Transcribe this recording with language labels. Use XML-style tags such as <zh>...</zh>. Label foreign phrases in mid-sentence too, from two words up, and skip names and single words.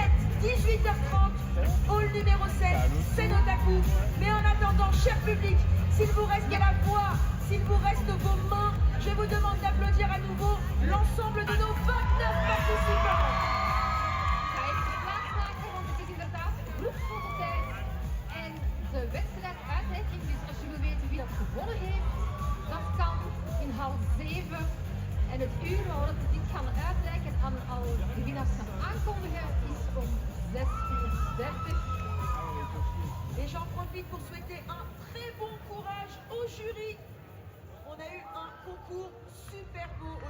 <fr>18h30, hall numéro 7, scène Otaku. Mais en attendant, cher public, s'il vous reste la voix, s'il vous reste vos mains, je vous demande d'applaudir à nouveau l'ensemble de nos 29 participants.</fr> <nl>En de wedstrijd uitreiking, dus als jullie weten wie dat gewonnen heeft, dat kan in half 7. En het uur waarop we dit gaan uitreiken en al de winnaars gaan aankondigen is om 6:30.</nl> <fr>Et j'en profite pour souhaiter un très bon courage au jury. On a eu un concours super</fr>